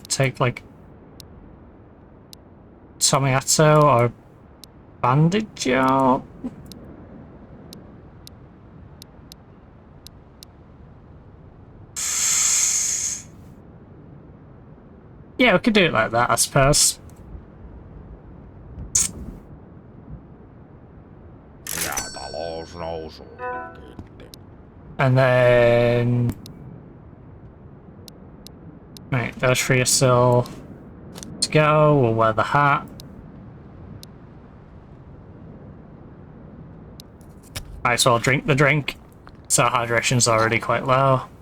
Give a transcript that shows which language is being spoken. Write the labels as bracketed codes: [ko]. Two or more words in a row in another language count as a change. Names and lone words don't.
[en] Take like tomato or bandage out. Yeah, we could do it like that, I suppose. [fi] Ja talous nousuu. Kiitti. [en] And then... Right, those three are still to go. We'll wear the hat. Might as well drink the drink. So hydration's already quite low.